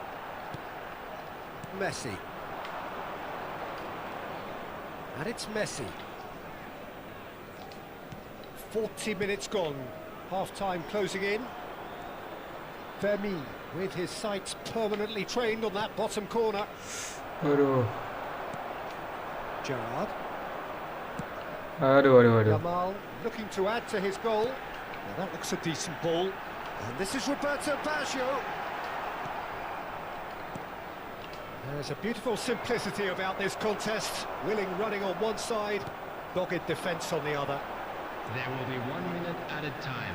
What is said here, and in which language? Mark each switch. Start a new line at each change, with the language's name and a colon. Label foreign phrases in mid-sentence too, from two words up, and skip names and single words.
English: Messi. And it's Messi. 40 minutes gone. Half-time closing in. Fermin with his sights permanently trained on that bottom corner. Aduh. Gerrard. Aduh. Jamal looking to add to his goal. Now that looks a decent ball. And this is Roberto Baggio. There's a beautiful simplicity about this contest. Willing running on one side, dogged defence on the other. There will be 1 minute added time.